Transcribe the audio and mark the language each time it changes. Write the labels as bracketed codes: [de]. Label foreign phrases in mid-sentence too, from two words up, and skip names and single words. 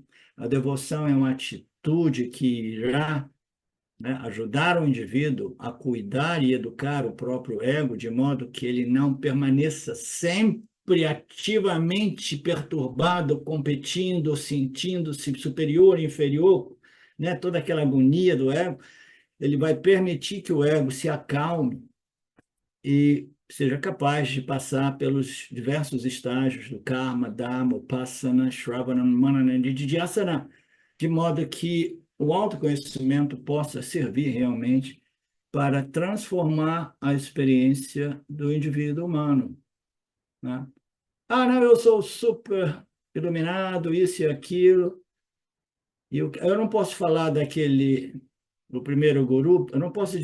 [pt] A devoção é uma atitude que irá, né, ajudar o indivíduo a cuidar e educar o próprio ego, de modo que ele não permaneça sempre ativamente perturbado, competindo, sentindo-se superior, inferior, né, toda aquela agonia do ego. Ele vai permitir que o ego se acalme e seja capaz de passar pelos diversos estágios do karma, dharma, upasana, shravana, manana e nididhyasana, de modo que o autoconhecimento possa servir realmente para transformar a experiência do indivíduo humano, né? Ah, não, eu sou super iluminado, isso e aquilo, e eu não posso falar do primeiro guru, eu não posso